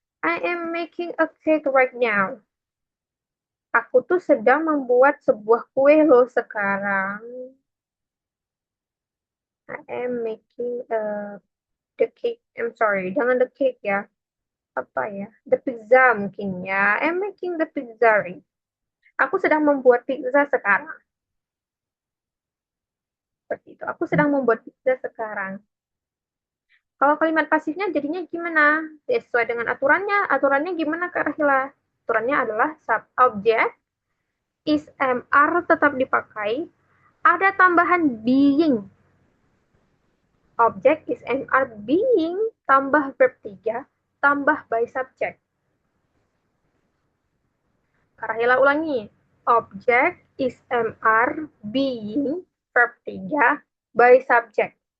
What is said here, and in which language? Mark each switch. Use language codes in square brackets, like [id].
[en] I am making a cake right now. [id] Aku tuh sedang membuat sebuah kue loh sekarang. [en] I am making the cake. I'm sorry, [id] jangan [en] the cake ya. [id] Apa ya? [en] The pizza [id] mungkin ya. [en] I am making the pizza. Right? [id] Aku sedang membuat pizza sekarang. Seperti itu. Aku sedang membuat pizza sekarang. Kalau kalimat pasifnya jadinya gimana? Ya, sesuai dengan aturannya. Aturannya gimana Kak Rahila? Aturannya adalah subject is MR tetap dipakai. Ada tambahan being. Object is MR being tambah verb 3 tambah by subject. Kak Rahila ulangi. Object is MR being verb 3 by subject.